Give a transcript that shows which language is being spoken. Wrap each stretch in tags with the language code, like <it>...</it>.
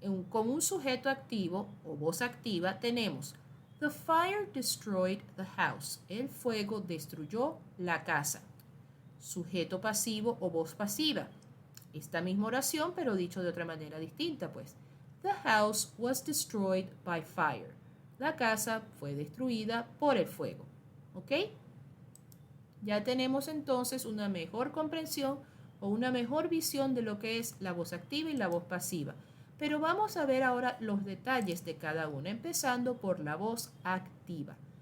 <es>Con un sujeto activo o voz activa tenemos</es> <en>The fire destroyed the house.</en> <es>El fuego destruyó la casa. Sujeto pasivo o voz pasiva. Esta misma oración, pero dicho de otra manera distinta, pues.</es> <en>The house was destroyed by fire.</en> <es>La casa fue destruida por el fuego. ¿Ok? Ya tenemos entonces una mejor comprensión o una mejor visión de lo que es la voz activa y la voz pasiva. Pero vamos a ver ahora los detalles de cada una, empezando por la voz activa.</es>